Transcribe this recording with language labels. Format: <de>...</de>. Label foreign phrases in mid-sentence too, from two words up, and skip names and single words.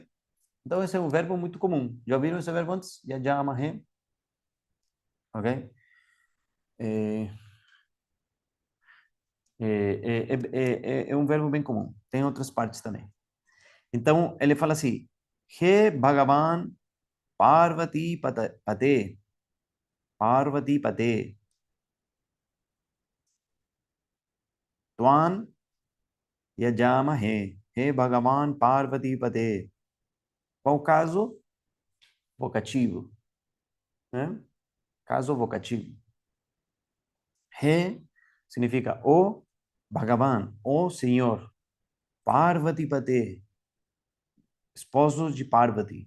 <pt>Então esse é um verbo muito comum. Já ouviram esse verbo antes? Yajamahe, ok? É, é um verbo bem comum. Tem outras partes também. Então ele fala assim,</pt> <sa>He Bhagavan Parvati Pate, Parvati Pate, Twan Yajamahe, He Bhagavan Parvati Pate.</sa> <pt>Qual o caso? Vocativo. Né? Caso vocativo. He significa o Bhagavan, o Senhor. Parvati Pate, esposo de Parvati.</pt>